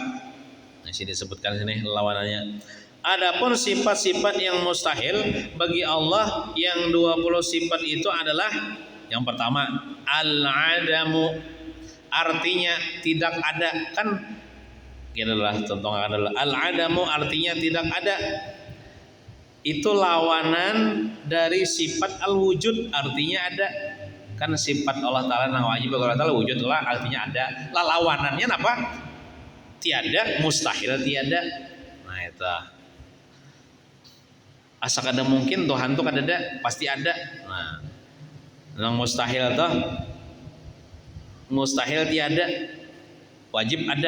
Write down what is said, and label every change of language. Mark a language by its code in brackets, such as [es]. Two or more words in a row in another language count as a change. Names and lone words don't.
[id] Nah, sini disebutkan sini lawanannya. Adapun sifat-sifat yang mustahil bagi Allah yang 20 sifat itu adalah yang pertama al-adamu, artinya tidak ada. Kan inilah contoh adalah al-adamu artinya tidak ada. Itu lawanan dari sifat al-wujud, artinya ada. Kan sifat Allah Ta'ala yang wajib bagi Allah Ta'ala wujud lah, artinya ada. Lawanannya apa? Tiada, mustahil tiada. Nah itu. [bjn] Asa kada mungkin Tuhan tuh kada ada, pasti ada. [id] Nah, yang mustahil tuh mustahil tiada, wajib ada.